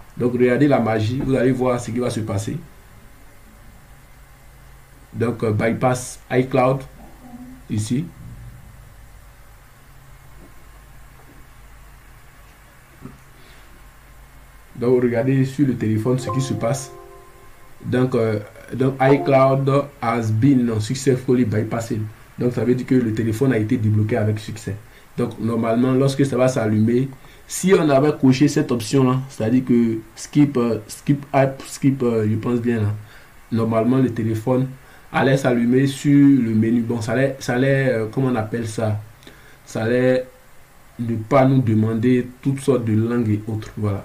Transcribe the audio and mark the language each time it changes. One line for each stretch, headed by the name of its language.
French: Donc regardez la magie, vous allez voir ce qui va se passer. Donc bypass iCloud ici. Donc regardez sur le téléphone ce qui se passe.
English: Donc iCloud has been successfully bypassed.
French: Donc ça veut dire que le téléphone a été débloqué avec succès. Donc normalement lorsque ça va s'allumer, si on avait coché cette option là, c'est-à-dire que skip app, je pense bien là, normalement le téléphone allait s'allumer sur le menu. Bon, ça allait comment on appelle ça, ça allait ne pas nous demander toutes sortes de langues et autres, voilà.